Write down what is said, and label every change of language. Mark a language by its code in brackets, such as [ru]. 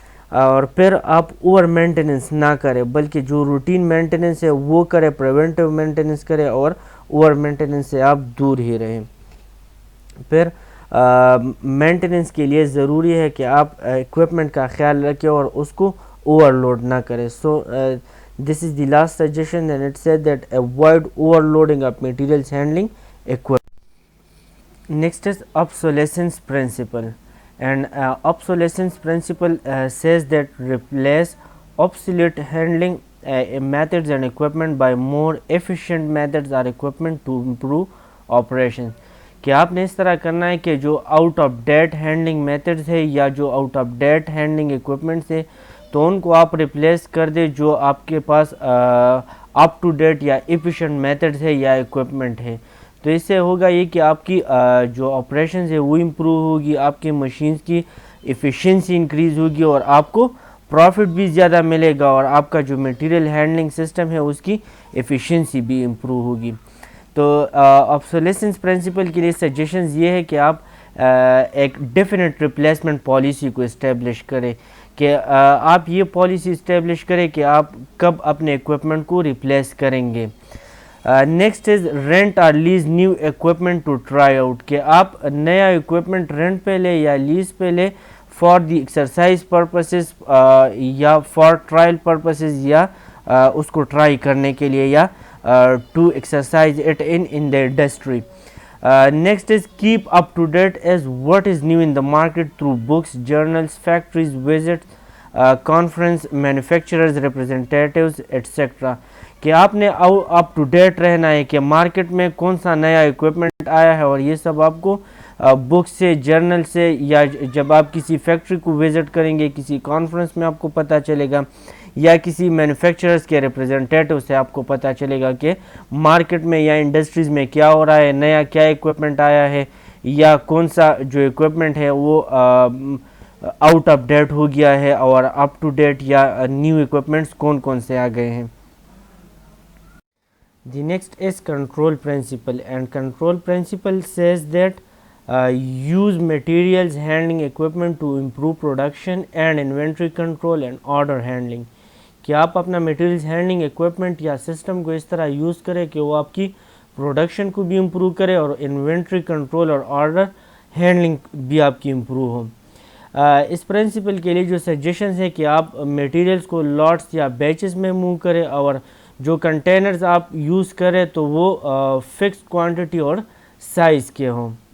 [ur] اور پھر آپ اوور مینٹیننس نہ کریں بلکہ جو روٹین مینٹیننس ہے وہ کرے, پریونٹیو مینٹیننس کرے اور اوور مینٹیننس سے آپ دور ہی رہیں. پھر مینٹیننس کے لیے ضروری ہے کہ آپ اکوپمنٹ کا خیال رکھیں اور اس کو اوور لوڈ نہ کریں. [en] So this is the last suggestion, and it said that avoid overloading of materials handling equipment. Next is obsolescence principle, and obsolescence principle says that replace obsolete handling methods and equipment by more efficient methods or equipment to improve operation. [ur] کہ آپ نے اس طرح کرنا ہے کہ جو out of date handling methods ہے یا جو out of date handling equipments ہے تو ان کو آپ ریپلیس کر دیں جو آپ کے پاس اپ ٹو ڈیٹ یا ایفیشینٹ میتھڈز ہے یا اکوپمنٹ ہے. تو اس سے ہوگا یہ کہ آپ کی جو آپریشنز ہے وہ امپروو ہوگی, آپ کی مشینز کی ایفیشنسی انکریز ہوگی اور آپ کو پروفٹ بھی زیادہ ملے گا اور آپ کا جو میٹیریل ہینڈلنگ سسٹم ہے اس کی ایفیشنسی بھی امپروو ہوگی. تو آبسولیسنس پرنسپل کے لیے سجیشنز یہ ہے کہ آپ ایک ڈیفینٹ ریپلیسمنٹ پالیسی کو اسٹیبلش کریں, کہ آپ یہ پالیسی اسٹیبلش کریں کہ آپ کب اپنے اکوپمنٹ کو ریپلیس کریں گے. [en] next is rent اور lease new equipment to try out, [ur] کہ آپ نیا اکوپمنٹ رینٹ پہ لیں یا لیز پہ لیں فار دی ایکسرسائز پرپسز یا فار ٹرائل پرپسز یا اس کو ٹرائی کرنے کے لیے یا [en] To exercise it in the industry. Next is keep up to date as what is new in the market through books, journals, factories, visits, conference, manufacturers, representatives, etc. [ur] کہ آپ نے up to date رہنا ہے کہ market میں کون سا نیا اکوپمنٹ آیا ہے, اور یہ سب آپ کو بک سے, جرنل سے, یا جب آپ کسی فیکٹری کو وزٹ کریں گے کسی کانفرنس میں آپ کو پتہ چلے گا, یا کسی مینوفیکچررز کے ریپرزنٹیٹیو سے آپ کو پتہ چلے گا کہ مارکیٹ میں یا انڈسٹریز میں کیا ہو رہا ہے, نیا کیا اکوپمنٹ آیا ہے, یا کون سا جو اکوپمنٹ ہے وہ آؤٹ آف ڈیٹ ہو گیا ہے اور اپ ٹو ڈیٹ یا نیو اکوپمنٹس کون کون سے آ گئے ہیں. [en] The next is control principle, and control principle says that use materials handling equipment to improve production and inventory control and order handling. [ur] کہ آپ اپنا میٹیریلز ہینڈلنگ اکوپمنٹ یا سسٹم کو اس طرح یوز کریں کہ وہ آپ کی پروڈکشن کو بھی امپروو کرے اور انوینٹری کنٹرول اور آرڈر ہینڈلنگ بھی آپ کی امپروو ہو. اس پرنسپل کے لیے جو سجیشنز ہے کہ آپ میٹیریلز کو لاٹس یا بیچز میں موو کریں, اور جو کنٹینرز آپ یوز کریں تو وہ فکسڈ کوانٹٹی اور سائز کے ہوں.